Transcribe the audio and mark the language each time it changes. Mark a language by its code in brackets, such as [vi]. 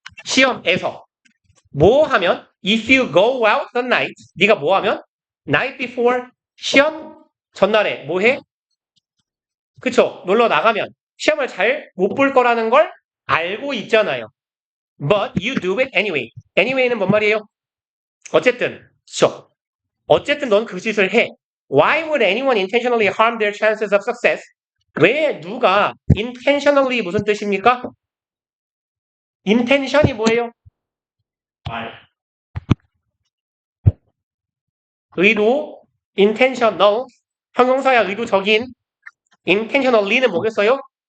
[ko] 시험에서 뭐 하면 [en] if you go out the night [ko] 네가 뭐 하면 [en] night before [ko] 시험 전날에 뭐 해? 그쵸? 놀러 나가면 시험을 잘 못 볼 거라는 걸 알고 있잖아요. [en] But you do it anyway. [ko] Anyway는 뭔 말이에요? 어쨌든, 그쵸? 어쨌든 넌 그 짓을 해. [en] Why would anyone intentionally harm their chances of success? [ko] 왜 누가 intentionally 무슨 뜻입니까? intention이 뭐예요? 의도, intentional, 형용사야 의도적인, intentionally는 뭐겠어요?